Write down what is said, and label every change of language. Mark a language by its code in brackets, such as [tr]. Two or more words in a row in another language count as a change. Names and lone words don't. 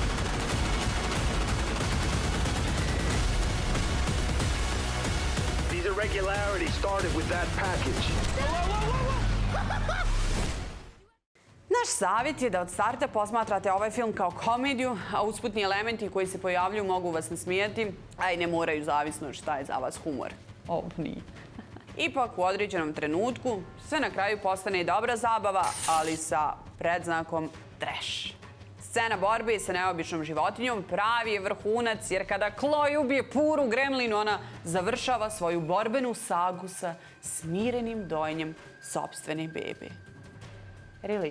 [en] These are irregularity started with that package. [bs] Naš savjet je da od starta posmatrate ovaj film kao komediju, a usputni elementi koji se pojavljuju mogu vas nasmijati, a i ne moraju, zavisno šta je za vas humor. Ovo nije. Ipak u određenom trenutku sve na kraju postane i dobra zabava, ali sa predznakom trash. Scena borbe sa neobičnom životinjom pravi je vrhunac, jer kada Chloe ubije puru gremlinu, ona završava svoju borbenu sagu sa smirenim dojenjem sopstvene bebe. [en] Really?